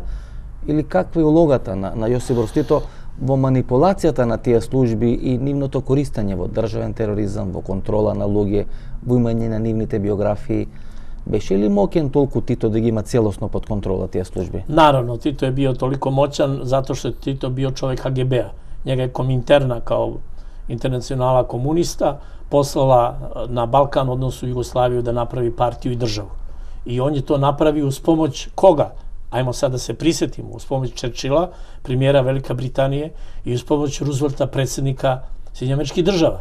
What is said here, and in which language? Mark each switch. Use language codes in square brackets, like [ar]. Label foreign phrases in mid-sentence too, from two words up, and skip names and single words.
[mk] Или каква е улогата на Јосип Броз Тито во манипулацијата на тие служби и нивното користење во државен тероризам, во контрола на луѓе, во имање на нивните биографии? Беше ли моќен толку Тито да ги има целосно под контрола тие служби? [sr] Наравно, Тито е био толико моćan zato što je Tito bio čovjek KGB-a. Njega je Kominterna kao internacionala komunista poslala na Balkan, odnosno Jugoslaviju, da napravi partiju i državu. I on je to napravio uz pomoć koga? Ajmo sad da se prisetimo, uz pomoć Churchilla, premijera Velika Britanije, i uz pomoć Roosevelta, predsjednika Sjedinjenih Američkih Država.